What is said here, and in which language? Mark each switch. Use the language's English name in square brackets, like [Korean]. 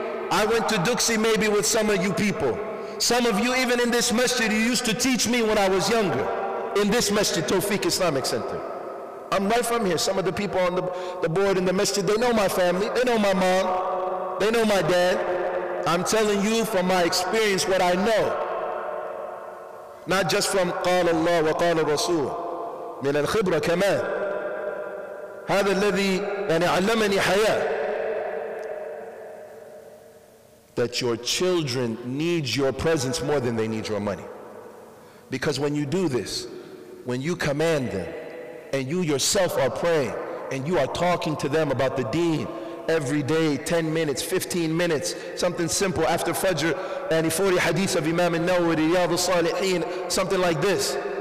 [English] I went to Darsii maybe with some of you people. Some of you, even in this masjid, you used to teach me when I was younger. In this masjid, Tawfiq Islamic Center. I'm right from here. Some of the people on the board in the masjid, they know my family, they know my mom, they know my dad. I'm telling you from my experience what I know. Not just from [Arabic] قال الله وقال الرسول من الخبرة كمان. هذا الذي يعني علمني حياة. [English] That your children need your presence more than they need your money. Because when you do this, when you command them, and you yourself are praying, and you are talking to them about the deen every day, 10 minutes, 15 minutes, something simple after Fajr, and 40 hadiths of Imam al-Nawawi, Riyadh al-Salihin, something like this.